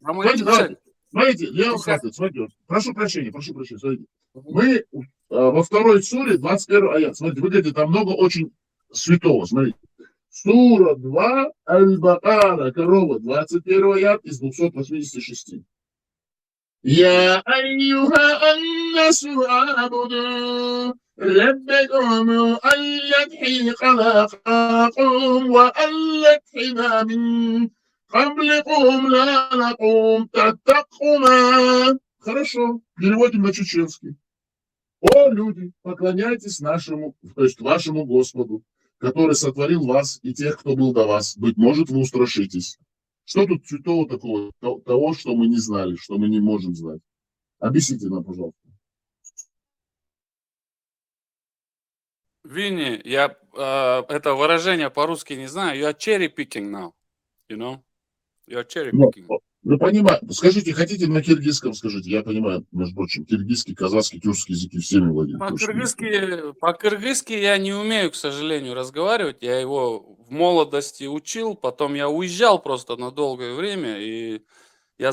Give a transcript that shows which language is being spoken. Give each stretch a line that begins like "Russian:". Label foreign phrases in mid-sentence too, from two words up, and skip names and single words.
Russian: Помолись. Смотрите, давайте. Смотрите, Леон Сейчас. Хартер, смотрите, вот, прошу прощения, смотрите. Мы во второй суре, 21 аят, смотрите, вы говорите, там много очень святого, смотрите. Сура 2, Аль-Бакара, корова, 21 аят из 286.
Arabic: يا أيها الناس اعبدوا ربكم الذي خلقكم والذين من قبلكم لعلكم تتقون.
Russian: Хорошо, переводим на чеченский. О, люди, поклоняйтесь нашему, то есть вашему Господу, который сотворил вас и тех, кто был до вас. Быть может, вы устрашитесь. Что тут святого такого, того, что мы не знали, что мы не можем знать? Объясните нам, пожалуйста. Винни, я это выражение по-русски не знаю.
English: You are cherry picking now, you know? You are cherry picking.
Russian: Ну, понимаю. Скажите, хотите на киргизском скажите? Я понимаю, между прочим, киргизский, казахский, тюркский языки всеми владеют. По-кыргызски я не умею, к сожалению, разговаривать. Я его в молодости учил, потом я уезжал просто на долгое время, и я